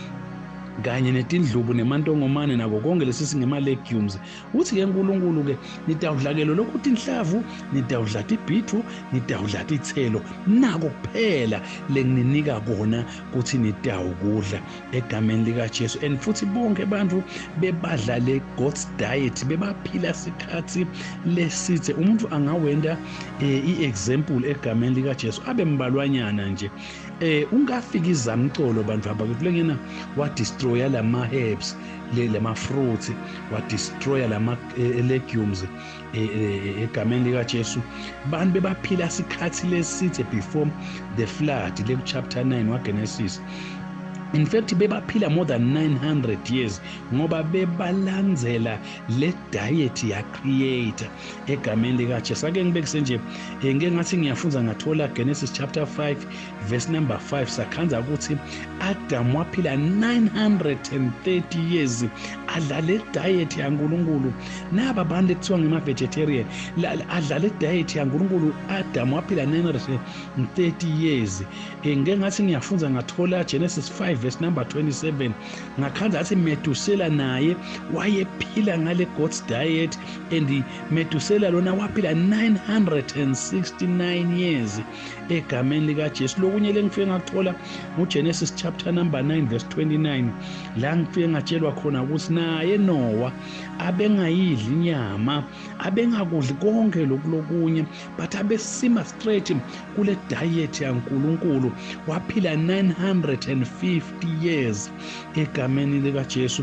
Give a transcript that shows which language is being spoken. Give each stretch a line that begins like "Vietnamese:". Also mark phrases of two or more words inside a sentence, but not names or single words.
Swati: kanye netindlubu nemantongomane nako konke lesi singema legumes uthi ke uNkulunkulu ke nitawudla ke lokho inhlavu nitawudla ibhitru nitawudla ithelo nako kuphela lengininika kona ukuthi nitawukudla egameni lika Jesu. And futhi bonke abantu bebadla le
English: God's diet
Swati: bebaphila isikhathi lesithe umuntu angawenda iexample egameni lika Jesu abe mbalwanyana nje ungafika izamcolo bantu abakulengena wa destroy lama herbs lama fruits wa destroy lama legumes egameni lika Jesu. Bantu bebaphila isikhathi lesithe
English: before the flood
Swati: le chapter 9 wa Genesis.
English: In fact
Swati: bebaphila
English: more than 900 years
Swati: ngoba bebalandzela le diet ya creator egameni lika Jesu. Ake ngibekise nje ngeke ngathi ngiyafunza ngathola Genesis
English: chapter 5 verse number 5
Swati: sakhanza ukuthi Adam waphila 930 years adla le diet ya uNkulunkulu. Naba bantu ekuthiwa ngema vegetarian adla le diet ya uNkulunkulu. Adam waphila 930 years. Ngeke ngathi ngiyafunza ngathola Genesis 5
English: verse number 27
Swati: ngakhanza athi Metusela naye wayephila ngale
English: God's diet and
Swati: Metusela lona waphila 969 years egameni lika Jesu. Lokunye lengifike ngakuthola uGenesis
English: chapter number 9 verse 29
Swati: la ngifike ngatshelwa khona ukuthi naye Noah abengayidli inyama abengakudli konke lokunye but abesima straight kule diet ya uNkulunkulu waphila 950 years egameni lika Jesu.